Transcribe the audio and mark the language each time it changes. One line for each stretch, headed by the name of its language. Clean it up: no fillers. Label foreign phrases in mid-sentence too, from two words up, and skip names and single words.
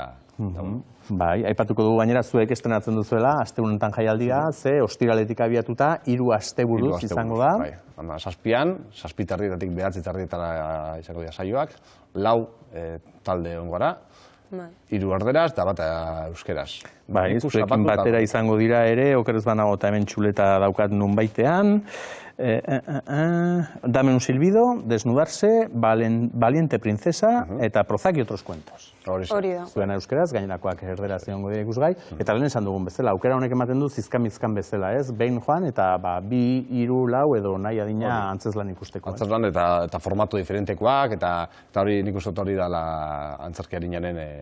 Basque: Bai, aipatuko dugu gainera zuek estrenatzen duzuela, astebunetan jaialdia, ze ostiraletik abiatuta, 3 asteburuz izango da. Bai, 7an, 7:30 9:30 izango dira saioak, 4 talde egon gara, 3 erderaz eta bat euskeraz. Bai, zuekin batera izango dira ere, okerez banago eta hemen txuleta daukat nunbaitean. Dame un silbido, desnudarse, valiente princesa eta Prozac y otros cuentos. Hori da. Zuena euskeraz, gainerakoak erderaz egongo dira ikusgai. Eta lehen esan dugun bezala, aukera honek ematen du zizkamizkan bezala, ez? Behin joan eta 2, 3, 4 edo nahi adina antzeslan ikusteko. Antzeslan eta formatu diferentekoak, eta hori nik uste hori dela antzerki harinaren